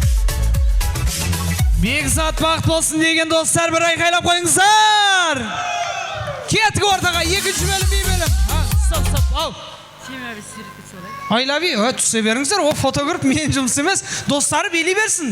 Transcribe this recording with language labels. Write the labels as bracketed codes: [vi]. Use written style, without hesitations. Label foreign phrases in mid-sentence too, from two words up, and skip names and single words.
[kk] Бекзат бақыт болсын деген достар, бір айқайлап қойыңыздар. Кетік ортаға, екінші бөлім, бей бөлім. Стоп, ау. [en] I love you. [kk] Түсе беріңіздер. О фотограф менің жұмыс емес. Достары билей берсін.